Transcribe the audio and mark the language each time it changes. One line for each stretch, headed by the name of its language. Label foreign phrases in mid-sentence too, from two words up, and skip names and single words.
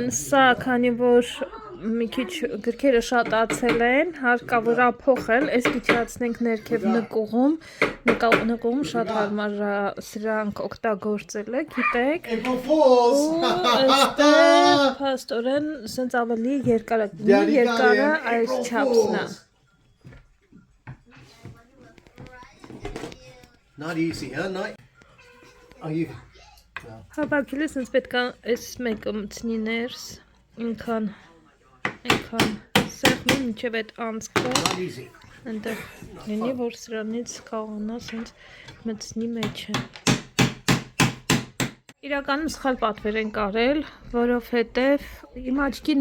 Armenian: սա, քանի որ մի քիչ գրքերը շատացել են, հարկավոր է փոխել, այս գիչացնենք ներքև նկուղում շատ հարմար է սրանք օգտագործելը, գիտեք,
English: April Fools!
Armenian: ու այստեղ փաստորեն սենց ավելի երկարը այս չափսն է։
English: Not easy, huh? Not. Oh, you.
Armenian: Հավաքել ես ինձ պետք է այս մեկը մտցնի ներս, ինքան սեղմի մինչև այդ անցքը,
English: Not easy.
Armenian: այնտեղ լինի, որ սրանից կարողանա սենց մտցնի մեջը։ Իրականում սխալ պատվեր են կարել, որովհետև իմ աչքին